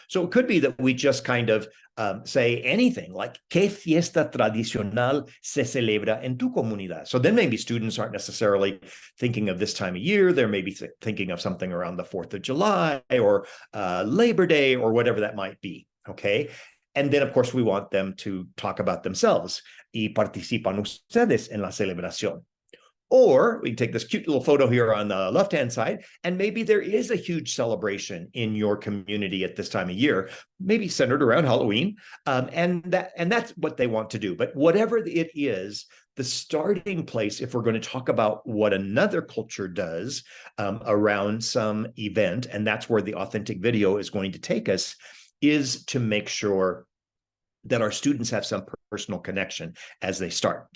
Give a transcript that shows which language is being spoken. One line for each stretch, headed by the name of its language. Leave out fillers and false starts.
English: So it could be that we just kind of say anything like,
Spanish: ¿Qué fiesta tradicional se celebra en tu comunidad?
English: So then maybe students aren't necessarily thinking of this time of year. They're maybe thinking of something around the 4th of July or Labor Day or whatever that might be, okay? And then, of course, we want them to talk about themselves.
Spanish: Y participan ustedes en la celebración.
English: Or we can take this cute little photo here on the left-hand side, and maybe there is a huge celebration in your community at this time of year, maybe centered around Halloween, and that's what they want to do. But whatever it is, the starting place, if we're going to talk about what another culture does around some event, and that's where the authentic video is going to take us, is to make sure that our students have some personal connection as they start.